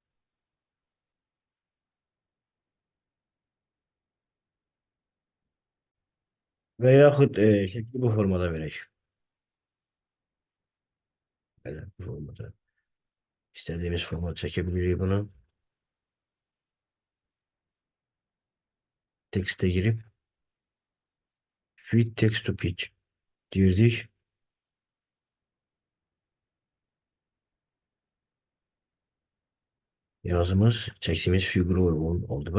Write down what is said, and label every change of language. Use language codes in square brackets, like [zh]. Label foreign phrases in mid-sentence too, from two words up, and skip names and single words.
[az] Və yaxud şəkli bu formada verək. Belə bu formada. İstədiyimiz formada çəkə bilirik bunu. Tekstə girib [en] fit text to pitch [az] girdik. Yazımız çəkdiyimiz fiqura uyğun oldu.